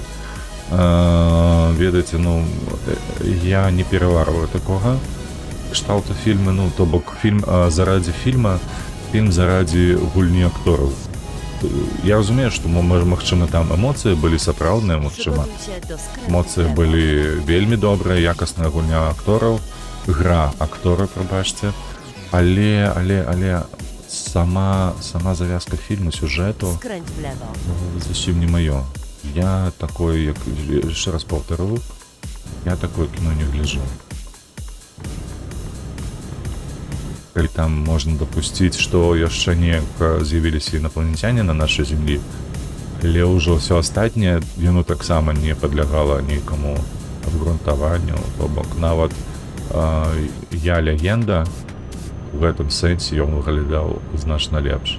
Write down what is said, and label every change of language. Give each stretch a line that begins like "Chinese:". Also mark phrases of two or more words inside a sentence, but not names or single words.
Belarusian: Ведаеце, я не пераварваю такога кшталту фільмы, то бок фільм зарадзі фільма, фільм зарадзі гульні актораў. Я разумею, што, магчыма, там эмоцыі былі сапраўдныя, магчыма,
Polish: Przygotuj się do skrętu
Belarusian: эмоцыі
Polish: w lewo.
Belarusian: былі вельмі добрыя, якасная гульня актораў, гра актора, прабачце, але сама завязка фільму, сюжэту
Polish: Skręć w lewo.
Belarusian: зусім не маё. Я такое, як яшчэ раз паўтару, я такое кіно не гляджу. Калі там можна дапусціць, што яшчэ неяк з'явіліся інапланецяне на нашай зямлі, але ўжо ўсё астатняе, яно таксама не падлягала нейкаму абгрунтаванню, то бок нават я легенда у гэтым сэнсе ён выглядаў значна лепш.